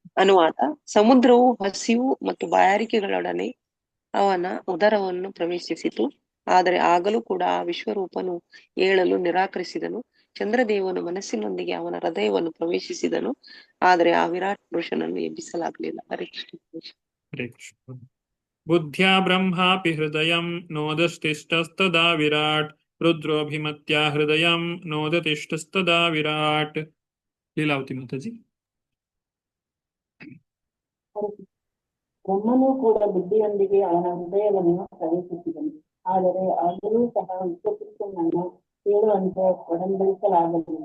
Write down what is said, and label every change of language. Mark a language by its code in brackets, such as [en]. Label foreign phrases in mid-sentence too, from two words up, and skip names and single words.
[kn] ಅನುವಾದ: ಸಮುದ್ರವು ಹಸಿವು ಮತ್ತು ಬಾಯಾರಿಕೆಗಳೊಡನೆ ಅವನ ಉದರವನ್ನು ಪ್ರವೇಶಿಸಿತು, ಆದರೆ ಆಗಲೂ ಕೂಡ ಆ ವಿಶ್ವರೂಪನು ಏಳಲು ನಿರಾಕರಿಸಿದನು. ಚಂದ್ರದೇವನು ಮನಸ್ಸಿನೊಂದಿಗೆ ಅವನ ಹೃದಯವನ್ನು ಪ್ರವೇಶಿಸಿದನು, ಆದರೆ ಆ ವಿರಾಟ್ ಪುರುಷನನ್ನು ಎಬ್ಬಿಸಲಾಗಲಿಲ್ಲ. [sa] ಹರೇ ಕೃಷ್ಣ. ಹರೇ ಕೃಷ್ಣ. ಬುದ್ಧ್ಯಾ ಬ್ರಹ್ಮಾಪಿ ಹೃದಯಂ ನೋದತಿಷ್ಠಸ್ತದಾ ವಿರಾಟ್, ರುದ್ರೋಭಿಮತ್ಯಾ ಹೃದಯಂ ನೋದತಿಷ್ಠಸ್ತದಾ ವಿರಾಟ್. [kn] ಲೀಲಾವತಿ ಮಾತಾಜಿ. ಬ್ರಹ್ಮನೂ ಕೂಡ ಬುದ್ಧಿಯೊಂದಿಗೆ ಅವನ ಹೃದಯವನ್ನು ಪ್ರವೇಶಿಸಿದನು, ಆದರೆ ಆಗಲೂ ಸಹ ವಿಶ್ವಪುರುಷನನ್ನು ಕೇಳುವಂತೆ ಒಡಂಬಡಿಸಲಾಗಲಿಲ್ಲ.